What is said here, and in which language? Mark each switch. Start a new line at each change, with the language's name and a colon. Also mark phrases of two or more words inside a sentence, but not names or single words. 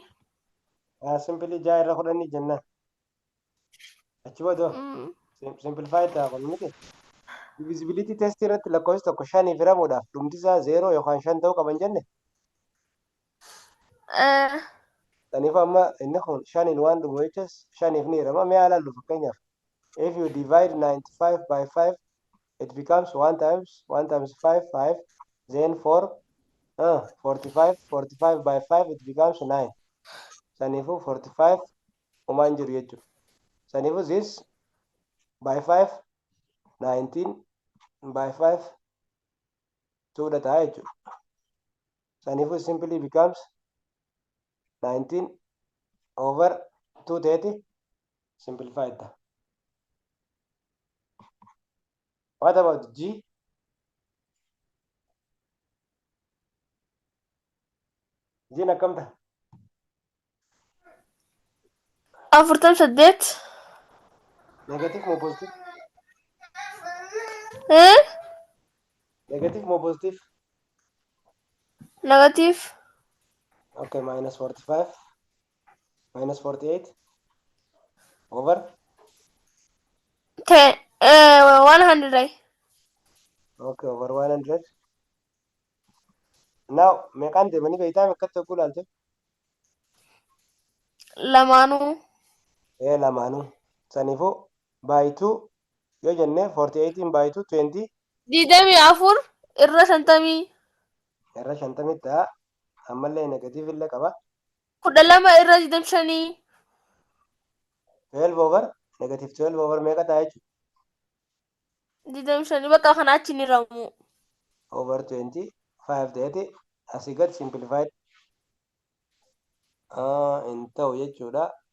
Oromo: Simply jaa irra kudhanii jennaan. Achi booda simplify ta'a kun miti.
English: Divisibility test
Oromo: irratti lakkoofsi tokko shaniif hiramuudhaaf dhumtisaa 0 yookaan 5 ta'uu qaban jenne. Saniif amma inni kun shaniin waan dhumu jechas shaniif ni hirama. Mee ilaallu fakkeenyaaf.
English: If you divide 95 by 5, it becomes 1 times 5, 5. Then 45 by 5, it becomes 9.
Oromo: Sanifu 45 umaan jiru jechuudha.
English: Sanifu this by 5, 19 by 5, 2 dha
Oromo: ta'a jechuudha.
English: Sanifu simply becomes 19 over 230 simplified. What about G?
Oromo: G akkam ta'a? 48. Negative moo positive? Negative moo positive? Negative.
English: Okay, minus 45, minus 48 over 100. okay over 100.
Oromo: Now meeqaan deemanii beektaa meeqatti tokko ilaalte? Lamaanuu. Lamaanuu. Saniifuu by 2 yoo jenne 48 by 2 20 24 irra 50. irra 50 ta'a. Ammallee negative illee qaba. 12 irra 25. 12
English: over negative
Oromo: 12 over meeqa ta'a jechuudha? 25 bakka kana achi ni ramu. Over 25 ta'eeti asii gad simplified hin ta'u jechuudha.